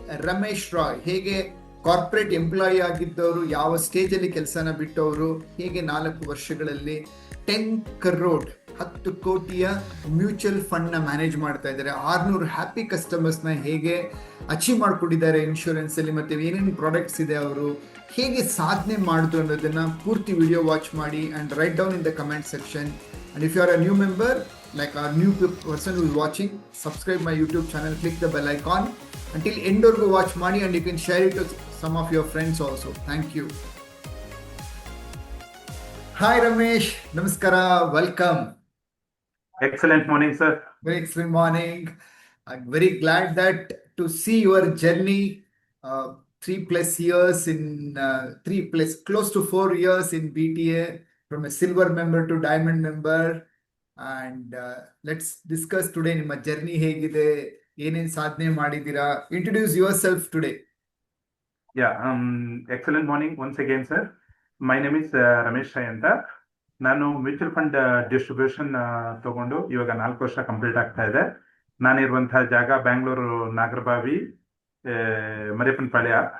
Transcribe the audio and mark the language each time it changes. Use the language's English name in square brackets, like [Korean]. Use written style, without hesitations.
[Kannada] ರಮೇಶ್ ರಾಯ್ ಹೇಗೆ corporate employee ಆಗಿದ್ದವರು, ಯಾವ ಸ್ಟೇಜಲ್ಲಿ ಕೆಲಸನ ಬಿಟ್ಟವರು, ಹೇಗೆ 4 ವರ್ಷಗಳಲ್ಲಿ 10 crore 10 ಕೋಟಿಯ ಮ್ಯೂಚುವಲ್ ಫಂಡ್ನ ಮ್ಯಾನೇಜ್ ಮಾಡ್ತಾ ಇದ್ದಾರೆ, 600 ಹ್ಯಾಪಿ ಕಸ್ಟಮರ್ಸ್ನ ಹೇಗೆ ಅಚೀವ್ ಮಾಡ್ಕೊಂಡಿದ್ದಾರೆ ಇನ್ಶೂರೆನ್ಸಲ್ಲಿ, ಮತ್ತು ಏನೇನು ಪ್ರಾಡಕ್ಟ್ಸ್ ಇದೆ, ಅವರು ಹೇಗೆ ಸಾಧನೆ ಮಾಡಿದ್ರು ಅನ್ನೋದನ್ನ ಪೂರ್ತಿ ವಿಡಿಯೋ ವಾಚ್ ಮಾಡಿ [English] and write down in the comment section. And if you are a new member, like a new person who is watching, subscribe my YouTube channel, click the bell icon. Until end or go watch ಮಾಡಿ, and you can share it to some of your friends also. Thank you. Hi Ramesh, Namaskara, welcome. Excellent morning, sir. Very excellent morning. I'm very glad that to see your journey. 3+ years in 3+ close to 4 years in BTA, from a silver member to diamond member. And let's discuss today [Kannada] ನಿಮ್ಮ journey ಹೇಗಿದೆ, ಏನೇನು ಸಾಧನೆ ಮಾಡಿದ್ದೀರಾ. [English] Introduce yourself today. Yeah, excellent morning once again, sir. My name is Ramesh Rai ಅಂತ. [Kannada] ನಾನು mutual fund distribution ತಗೊಂಡು ಇವಾಗ 4 ವರ್ಷ ಕಂಪ್ಲೀಟ್ ಆಗ್ತಾ ಇದೆ. ನಾನಿರುವಂತಹ ಜಾಗ ಬ್ಯಾಂಗ್ಳೂರು ನಾಗರಬಾವಿ, ಮರಿಯಪ್ಪನಪಾಳ್ಯ.